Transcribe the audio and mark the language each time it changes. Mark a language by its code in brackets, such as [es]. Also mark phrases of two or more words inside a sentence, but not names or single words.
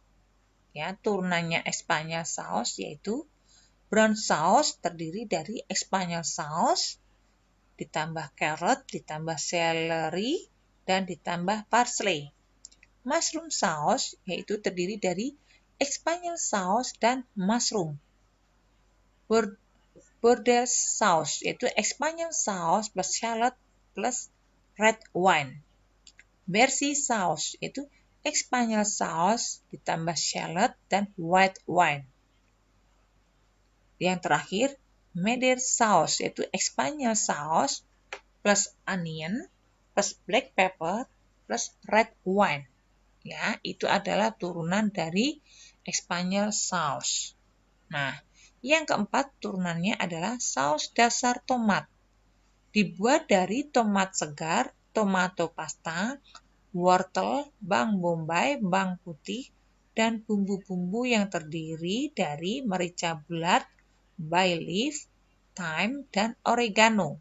[id] Ya, turunannya [en] Espanyol sauce [id] yaitu [en] brown sauce [id] terdiri dari [en] Espanyol sauce [id] ditambah carrot, ditambah celery, dan ditambah parsley. [en] Mushroom sauce [id] yaitu terdiri dari [en] Espanyol sauce dan mushroom. Bordeaux sauce yaitu Espanyol sauce plus shallot plus red wine. Versi sauce yaitu Espanyol sauce ditambah shallot dan white wine. [id] Yang terakhir, [en] Madeira sauce yaitu Espanyol sauce plus onion plus black pepper plus red wine. [id] Ya, itu adalah turunan dari Espanyol sauce. Nah, yang keempat turunannya adalah saus dasar tomat. Dibuat dari tomat segar, [en] tomato pasta, [id] wortel, bawang bombay, bawang putih, dan bumbu-bumbu yang terdiri dari merica bulat, [en] bay leaf, [id] thyme, dan oregano.